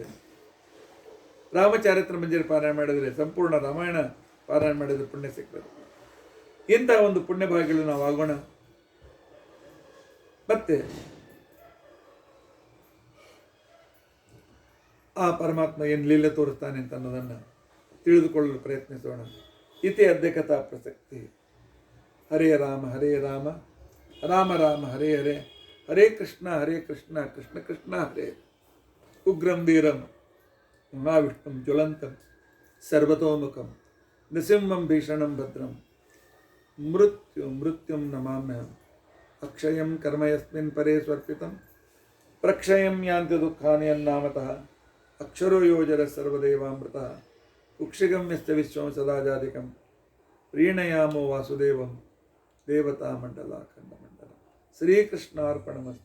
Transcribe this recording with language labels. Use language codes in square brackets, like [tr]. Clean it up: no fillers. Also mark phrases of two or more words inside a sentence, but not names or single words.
[kn] ರಾಮಚಾರಿತ್ರ ಮಂಜರಿ ಪಾರಾಯಣ ಮಾಡಿದರೆ ಸಂಪೂರ್ಣ ರಾಮಾಯಣ ಪಾರಾಯಣ ಮಾಡಿದ ಪುಣ್ಯ ಸಿಗ್ತದೆ. ಇಂತಹ ಒಂದು ಪುಣ್ಯ ಭಾಗ್ಯಗಳು ನಾವು ಆಗೋಣ. ಮತ್ತೆ ಆ ಪರಮಾತ್ಮ ಏನು ಲೀಲೆ ತೋರಿಸ್ತಾನೆ ಅಂತ ಅನ್ನೋದನ್ನು ತಿಳಿದುಕೊಳ್ಳಲು ಪ್ರಯತ್ನಿಸೋಣ. [sa] ಇತಿ ಅದ್ಯ ಕಥಾ ಪ್ರಸಕ್ತಿ. ಹರೇ ರಾಮ ಹರೇ ರಾಮ ರಾಮ ರಾಮ ಹರೇ ಹರೇ, ಹರೇ ಕೃಷ್ಣ ಕೃಷ್ಣ ಕೃಷ್ಣ ಹರೇ. ಉಗ್ರಂ ವೀರಂ ಮಹಾವಿಷ್ಣುಂ ಜ್ವಲಂತಂ ಸರ್ವತೋಮುಖಂ ನೃಸಿಂಹಂ ಭೀಷಣಂ ಭದ್ರಂ ಮೃತ್ಯುಂ ನಮಾಮ್ಯಹಂ. ಅಕ್ಷಯಂ ಕರ್ಮ ಯಸ್ಮಿನ್ ಪರೇ ಸ್ವರ್ಪಿತಂ ಪ್ರಕ್ಷಯಂ ಯಾಂತಿ ದುಃಖಾನಿ ಅನ್ನಾಮತಃ. ಅಕ್ಷರೋ ಯೋಜರ ಸರ್ವದೇವಾಮೃತಃ ಕುಕ್ಷಿಗಂ ಯಶ್ಚ ವಿಶ್ವಂ ಸದಾಜಾಧಿಕಂ ಪ್ರೀಣಯಾಮೋ ವಾಸುದೇವಂ ದೇವತಾ ಮಂಡಲ ಖಂಡ ಮಂಡಲ.